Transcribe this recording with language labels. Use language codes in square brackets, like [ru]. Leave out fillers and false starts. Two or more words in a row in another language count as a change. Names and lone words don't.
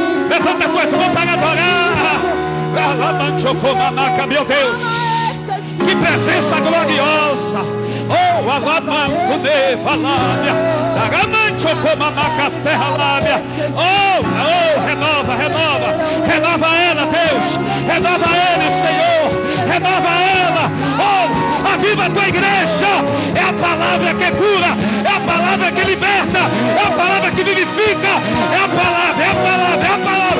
[pt] Meu Deus, que presença gloriosa. Oh, alamanco de valária, dagamancho comamaca ferralária. Oh, renova ela, Deus, renova ela, Senhor, renova ela. Oh, aviva a tua igreja. É a palavra que cura, é a palavra que liberta, é a palavra que vivifica, é a palavra, é a palavra, é a palavra.